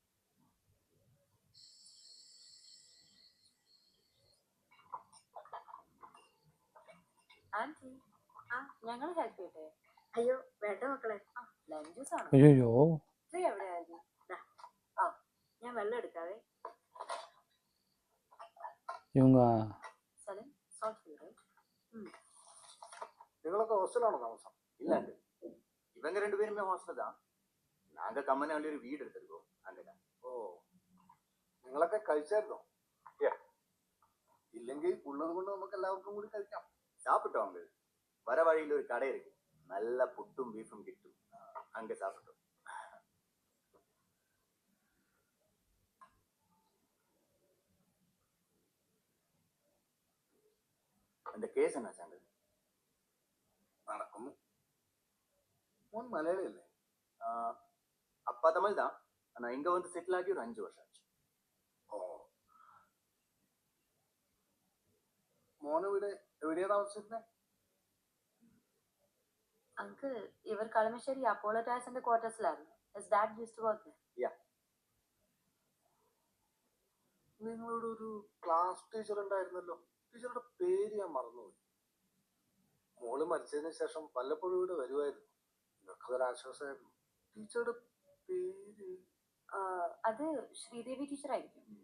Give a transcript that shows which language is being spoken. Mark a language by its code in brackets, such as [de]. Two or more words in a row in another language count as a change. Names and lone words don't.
[ml] ആന്റി, ഞങ്ങൾ ഹെൽപ്പ് ചെയ്യട്ടെ? അയ്യോ വേണ്ട മക്കളെ, [en] lime juice [ml] ആണ്. അയ്യോ എവിടെയാ ആന്റി? ഞാൻ വെള്ളം എടുക്കാവേ. [ta] இவங்க [ml] സലിം, സോൾട്ട് ചെയ്യേ. നിങ്ങളൊക്കെ ഹോസ്റ്റലാണോ താമസം? [ta] இல்ல அங்கு இவங்க 2 பேருமே ஹாஸ்டல் தான். நாங்க கம்மனால ஒரு வீடு எடுத்திருக்கோம். அங்கதான். [ml] ഓ, നിങ്ങളെ ഭക്ഷണമൊക്കെ കഴിച്ചായിരുന്നോ? ഇല്ലെങ്കിൽ ഉള്ളത് കൊണ്ട് നമുക്ക് എല്ലാവർക്കും കൂടി കഴിക്കാം. [ta] சாப்பிட்டோம் அங்கு. வர வழியில் ஒரு கடை இருக்கு, நல்ல புட்டும் பீஃபும் கிட்டும், அங்க சாப்பிட்டோம். அந்த கேஸ் என்ன சாங்க? [ml] നടക്കുന്നു. മോൻ മലയാളിയല്ലേ? [ta] அப்பா தமிழ் தான், ஆனா இங்க வந்து செட்டில் ஆகி ஒரு 5 வருஷம் ஆச்சு. [ml] ഓ, മോനിവിടെ എവിടെയാ താമസിച്ചിരുന്നത്? അങ്കിൾ ഇവർ കളമശ്ശേരി അപ്പോളോ ടയർസിന്റെ ക്വാർട്ടേഴ്സിലായിരുന്നു. [en] His dad used to work there. [ml] നിങ്ങളോട് ഒരു ക്ലാസ് ടീച്ചർ ഉണ്ടായിരുന്നല്ലോ, ടീച്ചറുടെ പേര് ഞാൻ മറന്നുപോയി. മോള് മരിച്ചതിന് ശേഷം വല്ലപ്പോഴും ഇവിടെ വരുമായിരുന്നു. നിങ്ങൾക്കതൊരു ആശ്വാസമായിരുന്നു. ടീച്ചറുടെ പേര് അത് ശ്രീദേവി ടീച്ചർ ആയിരിക്കും.